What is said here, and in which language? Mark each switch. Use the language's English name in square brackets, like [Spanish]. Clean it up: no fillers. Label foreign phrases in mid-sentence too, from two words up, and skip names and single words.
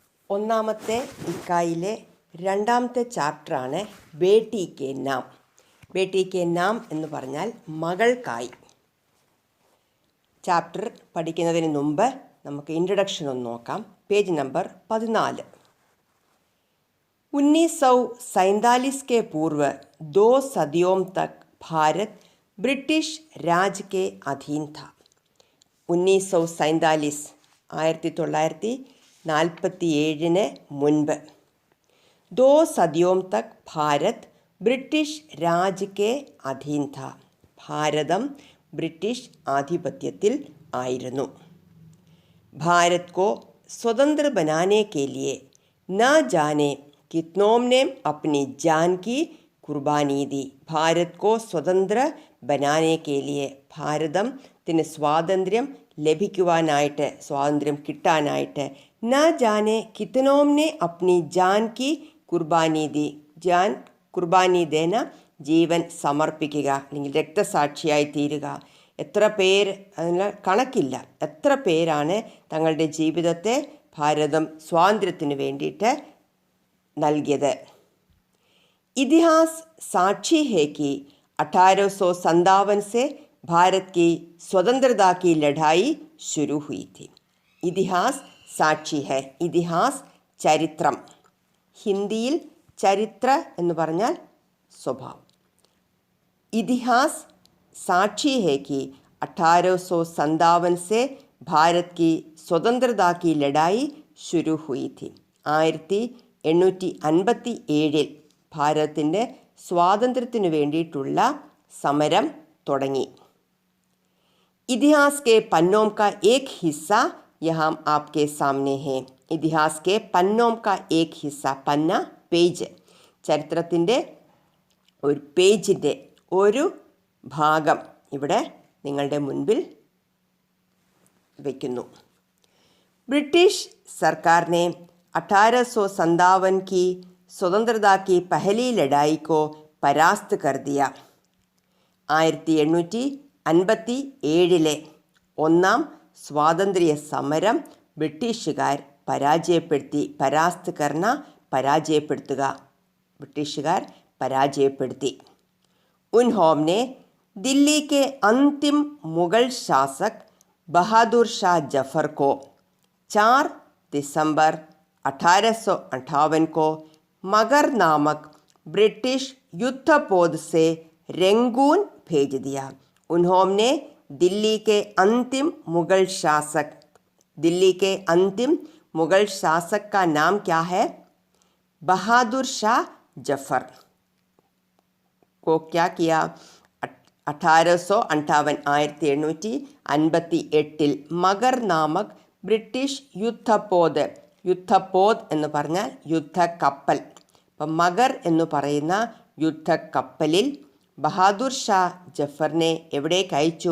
[Malayalam] ഒന്നാമത്തെ ഇക്കായിലെ രണ്ടാമത്തെ ചാപ്റ്ററാണ് ബേട്ടി കെ നാം. ബേട്ടി കെ നാം എന്ന് പറഞ്ഞാൽ മകൾക്കായി. ചാപ്റ്റർ പഠിക്കുന്നതിന് മുമ്പ് നമുക്ക് ഇൻട്രൊഡക്ഷൻ ഒന്ന് നോക്കാം. പേജ് നമ്പർ 14. [Hindi] 1947 के पूर्व 2 सदियों तक भारत ब्रिटिश राज के अधीन था. 1947 1947 മുൻപ് 2 सदियों तक भारत ब्रिटिश राज के अधीन था. [Malayalam] ഭാരതം ബ്രിട്ടീഷ് ആധിപത്യത്തിൽ ആയിരുന്നു. [Hindi] भारत को स्वतंत्र बनाने के लिए न जाने कितनों ने अपनी जान की कुर्बानी दी. भारत को स्वतंत्र बनाने के लिए [Malayalam] ഭാരതത്തിന് സ്വാതന്ത്ര്യം ലഭിക്കുവാനായിട്ട്, സ്വാതന്ത്ര്യം കിട്ടാനായിട്ട് [Hindi] न जाने कितनों ने अपनी जान की कुर्बानी दी. जान कुर्बानी देना [Malayalam] ജീവൻ സമർപ്പിക്കുക, അല്ലെങ്കിൽ രക്തസാക്ഷിയായി തീരുക. എത്ര പേര്, അതിന് കണക്കില്ല, എത്ര പേരാണ് തങ്ങളുടെ ജീവിതത്തെ ഭാരതം സ്വാതന്ത്ര്യത്തിന് വേണ്ടിയിട്ട് നൽകിയത്. [Hindi] इतिहास साक्षी है कि 1857 से भारत की स्वतंत्रता की लड़ाई शुरू हुई थी. इतिहास साक्षी है. ഇതിഹാസ് ചരിത്രം. [Malayalam] ഹിന്ദിയിൽ ചരിത്ര എന്ന് പറഞ്ഞാൽ സ്വഭാവം. [Hindi] इतिहास साक्षी है कि 1857 से भारत की स्वतंत्रता की लड़ाई शुरू हुई थी. [Malayalam] 1857 ഭാരതത്തിൻ്റെ സ്വാതന്ത്ര്യത്തിനു വേണ്ടിയിട്ടുള്ള സമരം തുടങ്ങി. [Hindi] इतिहास के पन्नों का एक हिस्सा यहां आपके सामने है. इतिहास के पन्नों का एक हिस्सा. [Malayalam] പന്ന പേജ്, ചരിത്രത്തിൻ്റെ ഒരു പേജിൻ്റെ ഒരു ഭാഗം ഇവിടെ നിങ്ങളുടെ മുൻപിൽ വയ്ക്കുന്നു. [Hindi] ब्रिटिश सरकार ने 1857 की स्वतंत्रता की पहली लड़ाई को परास्त कर दिया. [Malayalam] 1857 ഒന്നാം സ്വാതന്ത്ര്യ സമരം ബ്രിട്ടീഷുകാർ പരാജയപ്പെടുത്തി. [Hindi] परास्त करना, [Malayalam] പരാജയപ്പെടുത്തുക. ബ്രിട്ടീഷുകാർ പരാജയപ്പെടുത്തി. [Hindi] ഉൻഹോംനെ दिल्ली के अंतिम मुगल शासक बहादुर शाह जफर को 4 दिसंबर 1858 को मगर नामक ब्रिटिश युद्धपोत से रंगून भेज दिया. उन्होंने दिल्ली के अंतिम मुगल शासक, दिल्ली के अंतिम मुगल शासक का नाम क्या है? बहादुर शाह जफर को क्या किया? 1858 मगर नामक ब्रिटिश युद्धपोत. [Malayalam] യുദ്ധപോത് എന്ന് പറഞ്ഞാൽ യുദ്ധക്കപ്പൽ. അപ്പം മഗർ എന്ന് പറയുന്ന യുദ്ധക്കപ്പലിൽ ബഹാദുർ ഷാ ജഫറിനെ എവിടേക്ക് അയച്ചു?